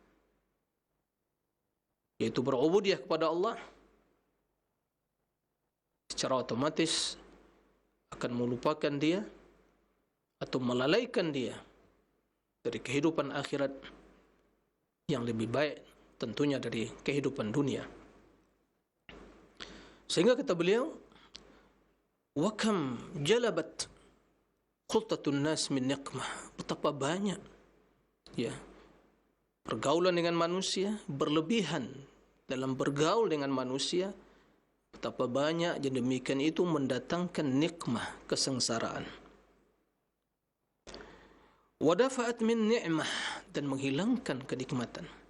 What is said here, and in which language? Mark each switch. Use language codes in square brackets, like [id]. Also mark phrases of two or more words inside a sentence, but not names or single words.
[id] yaitu berubudiyah kepada Allah, secara otomatis akan melupakan dia atau melalaikan dia dari kehidupan akhirat yang lebih baik tentunya dari kehidupan dunia. Sehingga kata beliau, [ar] وكم جلبت خلطة الناس من نقمة, [id] betapa banyak ya pergaulan dengan manusia, berlebihan dalam bergaul dengan manusia, betapa banyak yang demikian itu mendatangkan nikmah, kesengsaraan. [ar] ودفعت من نعمة, [id] dan menghilangkan kenikmatan.